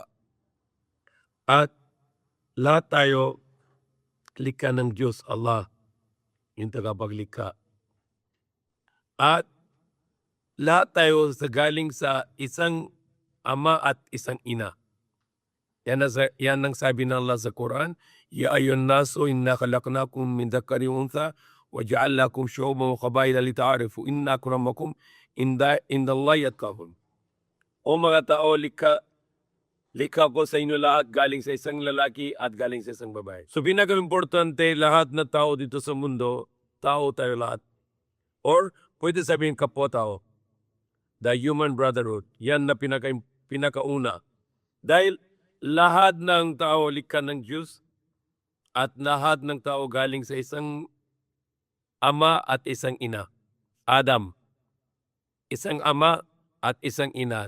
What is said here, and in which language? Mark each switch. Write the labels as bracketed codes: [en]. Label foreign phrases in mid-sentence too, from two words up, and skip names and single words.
[tl] At lahat tayo likha ng Diyos, Allah, yung tagapaglikha. At lahat tayo galing sa isang ama at isang ina. Yan ang sabi ng Allah sa Quran, [ar] يا أيها الناس إنا خلقناكم من ذكر وأنثى وجعلناكم شعوبا وقبائل لتعارفوا إن أكرمكم عند الله أتقاكم. [tl] O mga tao, likha ko sa inyo lahat galing sa isang lalaki at galing sa isang babae. So pinaka-importante, lahat na tao dito sa mundo, tao tayo lahat. Or pwede sabihin kapwa-tao. [en] The human brotherhood. [tl] Yan na pinakauna. Dahil lahat ng tao likha ng Diyos at lahat ng tao galing sa isang ama at isang ina. Adam. Isang ama at isang ina.